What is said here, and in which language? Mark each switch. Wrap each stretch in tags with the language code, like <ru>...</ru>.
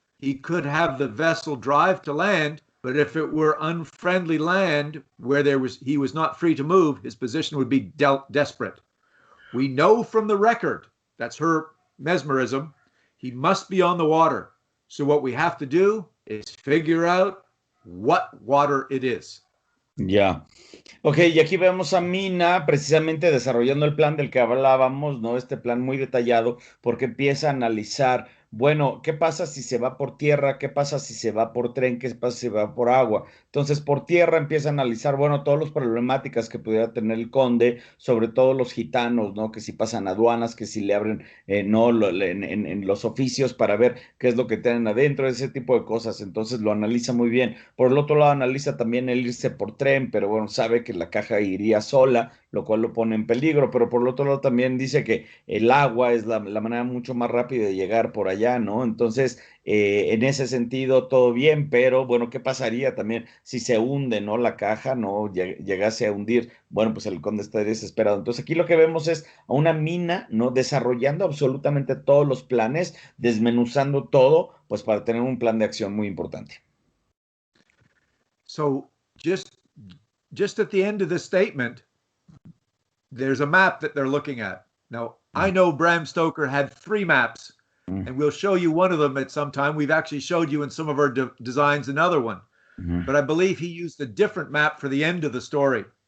<en>He could have the vessel drive to land, but if it were unfriendly land where he was not free to move, his position would be desperate. We know from the record, that's her mesmerism, he must be on the water. So what we have to do is figure out what water it is. Ya.</en> <es>Ok, y aquí vemos a Mina precisamente desarrollando el plan del que hablábamos, ¿no? Este plan muy detallado, porque empieza a analizar, bueno, ¿qué pasa si se va por tierra? ¿Qué pasa si se va por tren? ¿Qué pasa si se va por agua? Entonces, por tierra empieza a analizar, bueno, todas las problemáticas que pudiera tener el conde, sobre todo los gitanos, ¿no? Que si pasan aduanas, que si le abren, no, en los oficios para ver qué es lo que tienen adentro, ese tipo de cosas. Entonces, lo analiza muy bien. Por el otro lado, analiza también el irse por tren, pero bueno, sabe que la caja iría sola, lo cual lo pone en peligro, pero por el otro lado también dice que el agua es la manera mucho más rápida de llegar por allá, ¿no? Entonces, en ese sentido, todo bien, pero bueno, ¿qué pasaría también si se hunde, ¿no? La caja, ¿no? Llegase a hundir, bueno, pues el conde está desesperado. Entonces, aquí lo que vemos es a una Mina, ¿no? Desarrollando absolutamente todos los planes, desmenuzando todo, pues para tener un plan de acción muy importante.</es> <en>So just at the end of the statement, there's a map that they're looking at. Now, I know Bram Stoker had 3 maps, and we'll show you one of them at some time. We've actually showed you in some of our designs another one. But I believe he used a different map for the end of the story.</en>